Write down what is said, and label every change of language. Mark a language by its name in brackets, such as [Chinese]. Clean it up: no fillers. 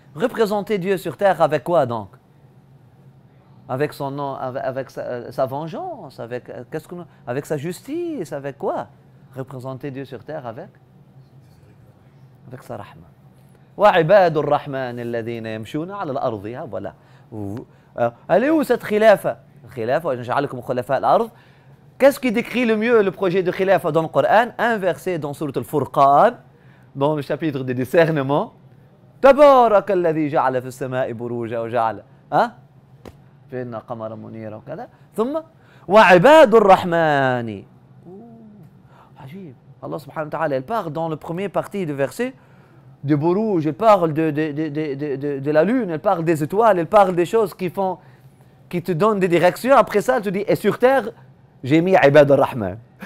[French] Représenter Dieu sur terre avec quoi donc? Avec son nom, avec sa vengeance, avec sa justice, avec quoi? Représenter Dieu sur terre avec sa rahma. [Arabic] وعباد الرحمن الذين يمشون على الأرض. [French] Voilà. Elle est où cette khilafa? [Arabic] Khilafa, وَنَجْعَلَكُمْ خُلَفَاءَ الْأَرْضِ. [French] Qu'est-ce qui décrit le mieux le projet de khilafa dans le Coran? Un verset dans Sourate Al-Furqan, dans le chapitre des discernements. [Arabic] تبارك الذي جعل في السماء بروجا وجعل فينا قمرا منيرا وكذا ثم وعباد الرحمن. عجيب. [French] Allah subhanahu wa ta'ala, il parle dans le premier partie du verset de Bourouj, il parle de la lune, il parle des étoiles, il parle des choses qui te donnent des directions. Après ça, il te dit, et sur terre, j'ai mis Ibad al-Rahman.